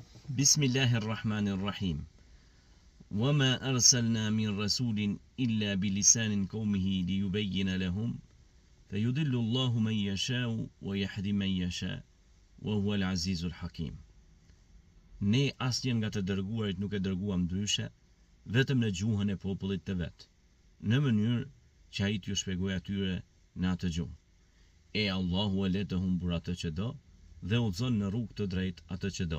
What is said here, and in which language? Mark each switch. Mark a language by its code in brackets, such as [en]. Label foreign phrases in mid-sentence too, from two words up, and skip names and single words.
[ar] Bismillahirrahmanirrahim. وما أرسلنا من رسول إلا بلسان قومه ليبين لهم فيضل الله من يشاء ويهدي من يشاء وهو العزيز الحكيم. [sq] Ne asnjë nga të dërguarit nuk e dërguam ndryshe, vetëm në gjuhën e popullit të vet, në mënyrë që ai t'ju shpjegojë atyre në atë gjuhë. E Allahu e le të humbur atë që do dhe udhëzon në rrugë të drejtë atë që do.